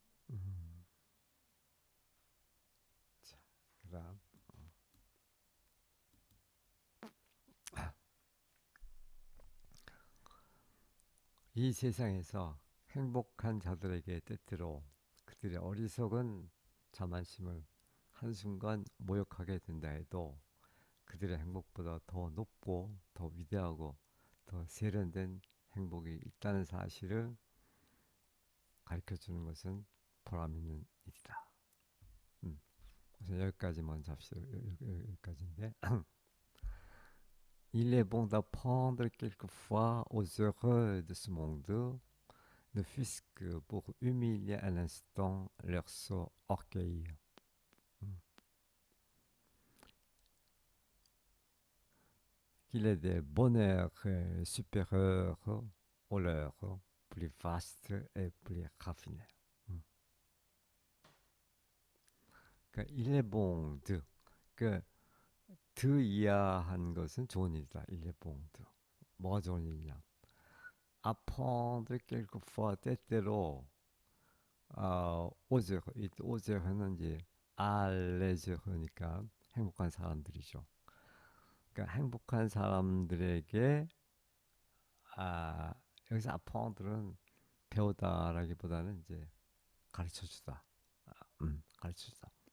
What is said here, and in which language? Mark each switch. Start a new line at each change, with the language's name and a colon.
Korean: 음, 자, 그다음 이 세상에서 행복한 자들에게 때때로 그들의 어리석은 자만심을 한순간 모욕하게 된다 해도 그들의 행복보다 더 높고 더 위대하고 더 세련된 행복이 있다는 사실을 가르쳐 주는 것은 보람 있는 일이다. 우선 여기까지 먼저 합시다. 여기까지인데
French: Il est bon d'apprendre quelquefois aux heureux de ce monde, ne fût-ce que pour humilier un instant leur sot orgueil. Qu'il est des bonheurs supérieurs aux leurs, plus vastes et plus raffinés.
Korean: 그러니까
French: il est bon de
Korean: 그 드이야한 것은 좋은 일이다.
French: il est bon de
Korean: 뭐가 좋은 일이냐?
French: apprendre quelquefois
Korean: 때때로 오즈르 이 오즈르는 이제 알레즈르니까 행복한 사람들이죠. 그러니까 행복한 사람들에게 아 여기서 apprendre는 배우다라기보다는 이제 가르쳐주다. 가르쳐주다.